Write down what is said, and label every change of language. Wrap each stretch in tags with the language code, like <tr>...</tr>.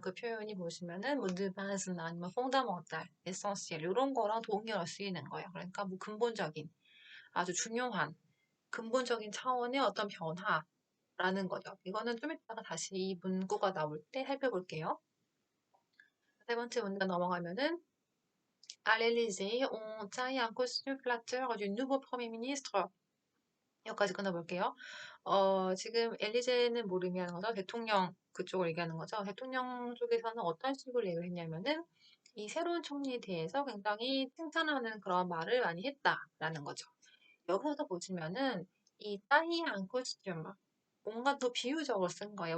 <ko>그 표현이 보시면은 뭐 de base나 아니면 fondamental, essentiel 이런 거랑 동의어로 쓰이는 거예요. 그러니까 뭐 근본적인, 아주 중요한 근본적인 차원의 어떤 변화라는 거죠. 이거는 좀 이따가 다시 이 문구가 나올 때 살펴볼게요. 세 번째 문제 넘어가면은</ko> <fr>à l'Élysée, on taille un costume flatteur du nouveau Premier ministre.</fr> <ko>여기까지 끊어볼게요. 지금 엘리제는 뭘 의미하는 거죠? 대통령 그쪽을 얘기하는 거죠. 대통령 쪽에서는 어떤 식으로 얘기를 했냐면은 이 새로운 총리에 대해서 굉장히 칭찬하는 그런 말을 많이 했다라는 거죠. 여기서도 보시면은 이 따이 안 코스튬 뭔가 더 비유적으로 쓴 거예요.</ko>